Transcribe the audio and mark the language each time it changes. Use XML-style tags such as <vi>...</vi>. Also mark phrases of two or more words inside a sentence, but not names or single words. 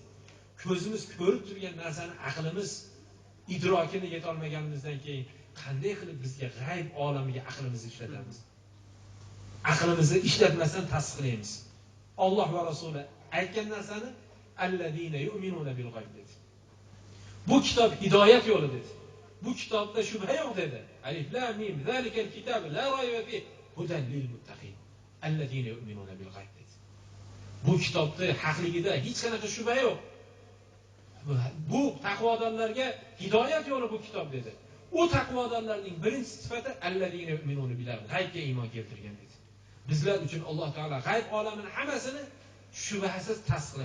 <uz>Ko'zimiz ko'rib turgan narsani aqlimiz idrokini yeta olmaganimizdan keyin qanday qilib bizga g'ayb olamiga aqlimizni ishlatamiz? Aqlimizni ishlatmasdan tasdiqlaymiz. Alloh va rasuli aytgan narsani</uz> <ar>الذين يؤمنون بالغيب</ar> <uz>dedi. Bu kitob hidoyat yo'li dedi. Bu kitobda shubha yo'q dedi.</uz> <ar>الم ذلك الكتاب لا ريب في هدى للمتقين الذين يؤمنون بالغيب dedi.</ar> <uz>Bu kitobda haqligida hech qanaqa shubha yo'q. Bu taqvodorlarga hidoyat yo'li bu kitob dedi. U taqvodorlarning birinchi sifati</uz> <ar>الذين يؤمنون</ar> <uz>bil g'aybga iymon keltirgan dedi. Bizlar uchun Alloh taolo g'ayb olamini hammasini shubhasiz tasdiqlashlik birodarlar.</uz>